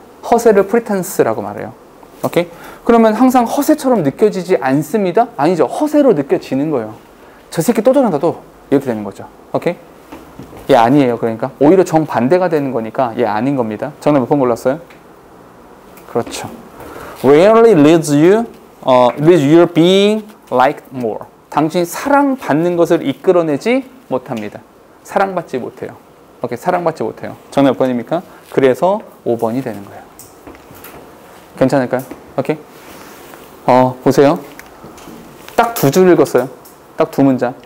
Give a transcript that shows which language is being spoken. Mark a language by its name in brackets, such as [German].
[Korean] 허세를 pretense라고 말해요. 오케이? 그러면 항상 허세처럼 느껴지지 않습니다? 아니죠. 허세로 느껴지는 거예요. 저 새끼 또 저런다 또 이렇게 되는 거죠. 오케이? 얘 아니에요. 그러니까 오히려 정반대가 되는 거니까 얘 아닌 겁니다. 정답 몇 번 골랐어요? 그렇죠. [English] Rarely leads you being liked more. [Korean] 당신이 사랑받는 것을 이끌어내지 못합니다. 사랑받지 못해요. 오케이, 사랑받지 못해요. 정답 몇 번입니까? 그래서 5번이 되는 거예요. 괜찮을까요? 오케이. 보세요. 딱 2줄 읽었어요. 딱 2문장.